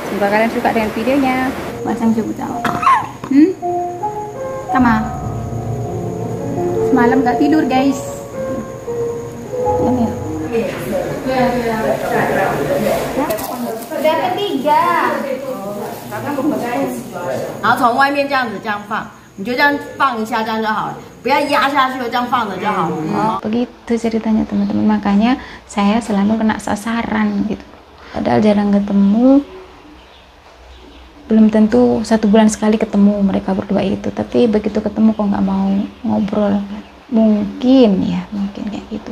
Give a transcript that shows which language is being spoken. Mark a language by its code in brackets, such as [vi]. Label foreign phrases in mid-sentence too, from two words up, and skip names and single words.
[id] Semoga kalian suka dengan videonya. Masang coba tahu. Sama semalam nggak tidur guys. Ini ya. Udah ketiga. [zh] 然后从外面这样子这样放，你就这样放一下，这样就好了，不要压下去，这样放着就好了。 [id] Begitu ceritanya teman-teman, makanya saya selalu kena sasaran gitu. Padahal jarang ketemu, belum tentu 1 bulan sekali ketemu mereka berdua itu. Tapi begitu ketemu kok nggak mau ngobrol. Mungkin ya, mungkin kayak gitu.